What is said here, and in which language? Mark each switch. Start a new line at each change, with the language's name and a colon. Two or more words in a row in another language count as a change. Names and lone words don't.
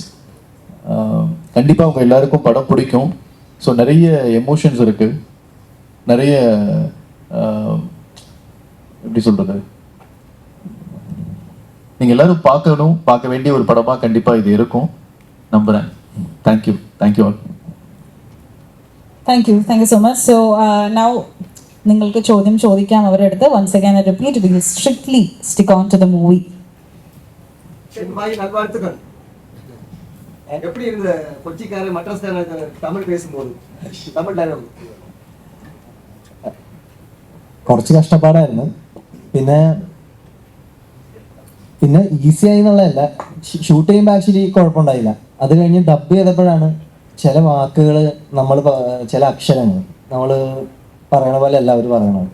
Tamil: கண்டிப்பாக உங்கள் எல்லாருக்கும் படம் பிடிக்கும். ஸோ நிறைய எமோஷன்ஸ் இருக்குது, நிறைய எப்படி சொல்கிறது, நீங்கள் எல்லாரும் பார்க்கணும், பார்க்க வேண்டிய ஒரு படமாக கண்டிப்பாக இது இருக்கும் நம்புகிறேன்.
English: thank you. thank you all. thank you so much. so now
Malayalam: നിങ്ങൾക്ക് ചോദ്യം ചോദിക്കാം അവരുടെ അടുത്ത്.
English: once again I repeat, we strictly stick on to the movie.
Tamil: நல்வாழ்த்துக்கள். எப்படி இருந்த கொச்சிக்காரன் மட்ராஸ்காரன் தமிழ் பேசும்போது? தமிழ் ഡയലോഗ്
Malayalam: കുറച്ച് കഷ്ടപ്പാടായിരുന്നു. പിന്നെ ഈസി ആയി എന്നുള്ളതല്ല, ഷൂട്ട് ചെയ്യുമ്പോൾ ആക്ച്വലി കുഴപ്പമുണ്ടായില്ല. അത് കഴിഞ്ഞ് ഡബ് ചെയ്തപ്പോഴാണ് ചില വാക്കുകൾ ചില അക്ഷരങ്ങൾ നമ്മൾ പറയണ പോലെ അല്ല അവർ പറയണത്.